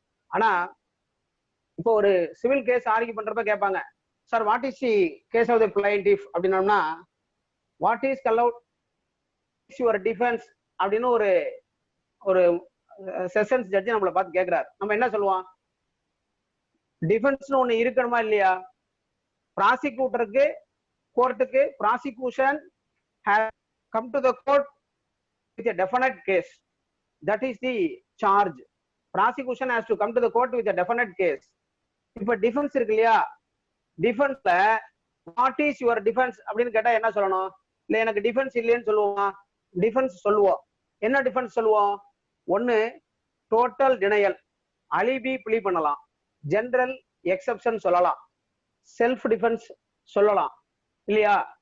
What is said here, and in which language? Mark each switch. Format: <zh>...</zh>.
<ta>ஆனா இப்போ ஒரு சிவில் கேஸ் ஆர்கியூ பண்றப்ப கேட்பாங்க, sir</ta> <en>what is the case of the plaintiff</en> <ta>அப்படின்னா,</ta> <en>what is allowed your defence</en> <ta>அப்படின்னு ஒரு ஒரு செஷன்ஸ் ஜட்ஜி நம்மளை பார்த்து கேட்கிறார். நம்ம என்ன சொல்லுவோம்? டிஃபென்ஸ்னு ஒண்ணு இருக்கணுமா இல்லையா? ப்ராசிக்யூட்டருக்கு, கோர்ட்டுக்கு</ta> <en>Prosecution has come to the court with a definite case. That is the charge. Prosecution has to come to the court with a definite case.</en> <ta>இப்ப டிஃபென்ஸ் இருக்கு இல்லையா, டிஃபென்ஸ்ல</ta> <en>what is your defence</en> <ta>அப்படின்னு கேட்டா என்ன சொல்லணும்? இல்ல எனக்கு டிஃபென்ஸ் இல்லைன்னு சொல்லுவோமா? டிஃபென்ஸ் சொல்லுவோம். என்ன டிஃபென்ஸ் சொல்லுவோம்? ஒன்னு டோட்டல் டினையல், அலிபி ப்ளீ பண்ணலாம், ஜெனரல் எக்ஸெப்ஷன் சொல்லலாம், செல்ஃப் டிஃபென்ஸ் சொல்லலாம் இல்லையா?</ta>